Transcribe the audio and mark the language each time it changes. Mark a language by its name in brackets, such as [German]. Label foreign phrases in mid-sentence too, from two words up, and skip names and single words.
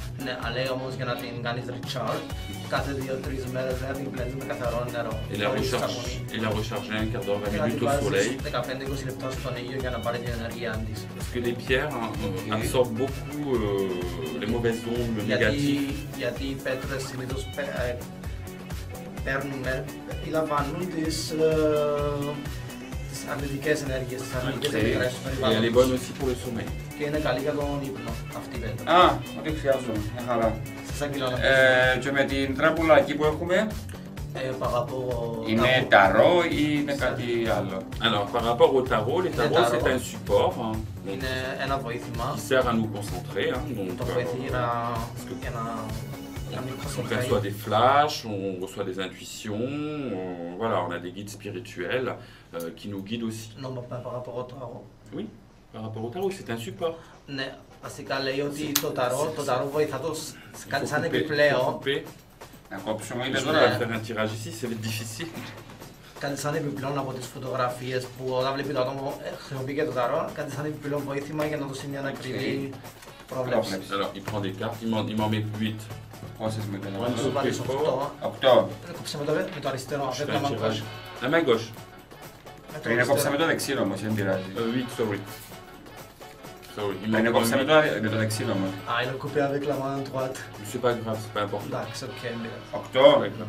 [French] Et la recharger un quart d'heure, 20 minutes au soleil. Parce que les pierres absorbent beaucoup les mauvaises ondes négatives. [Greek] Αρνητικές ενέργειες, τις αρνητικές ενέργειες του περιβάλλοντος. [French] Elle est bonne aussi pour le sommeil. [Greek] Και είναι καλή για τον ύπνο αυτή η πέτρα. Α, ό,τι χρειάζομαι, μια χαρά. Και με την τράπουλα εκεί που έχουμε, είναι ταρό ή είναι κάτι άλλο? [French] Alors par rapport au tarot, les tarots c'est un support [Greek] είναι ένα βοήθημα [French] qui sert à nous concentrer. [Greek] Το βοηθεί [French] on perçoit des flashs, on reçoit des intuitions, voilà, on a des guides spirituels qui nous guident aussi. Non, par rapport au tarot. Oui, par rapport au tarot, c'est un support. [Greek] Ναι, βασικά λέει ότι το ταρό βοηθά το κάνει σαν επιπλέον. Να κόψουμε, είναι τώρα. [French] Faire un tirage ici, c'est difficile. [Greek] Κάνει σαν επιπλέον από τις φωτογραφίες που όταν βλέπει το άτομο χρησιμοποιεί και το ταρό, κάνει σαν επιπλέον βοήθημα για να το σημαίνει ανακριβή πρόβλεψη. [French] Alors, il prend des cartes, il m'en met 8. [Greek] Πόσες με τον να σου βάλεις 8. Κόψε με το αριστερό, αυτό είναι [French] la main gauche. [Greek] Πριν κόψα με το δεξί όμως, δεν πειράζει. 8, sorry. Πριν κόψα με το δεξί όμως. [French] Ah, il a coupé avec la main droite. C'est pas grave, c'est pas important. [Greek] Εντάξει, οκ. 8.